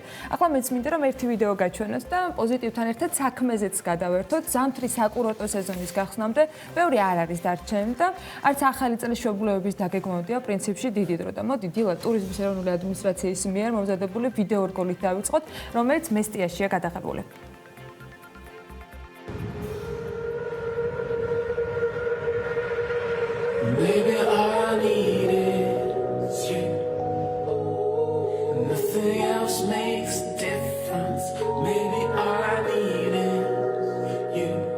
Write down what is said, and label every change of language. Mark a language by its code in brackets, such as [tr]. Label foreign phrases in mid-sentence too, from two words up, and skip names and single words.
[ka] ახლა მეც მინდა რომ ერთი ვიდეო გაჩვენოთ და პოზიტივთან ერთად საქმეზეც გადავერთოთ. ზამთრის საკურორტო სეზონის გახსნამდე ბევრი არ არის დარჩენილი და არც ახალი წლის მშობლოების დაგეგმვებია პრინციპში დიდი დრო და მოდი დილად ტურიზმის ეროვნული ადმინისტრაციის მიერ მომზადებული ვიდეო რგოლით დავიწყოთ, რომელიც მესტიაშია გადაღებული. [en] Baby, all I need is you. Nothing else makes a difference. Maybe all I need is you.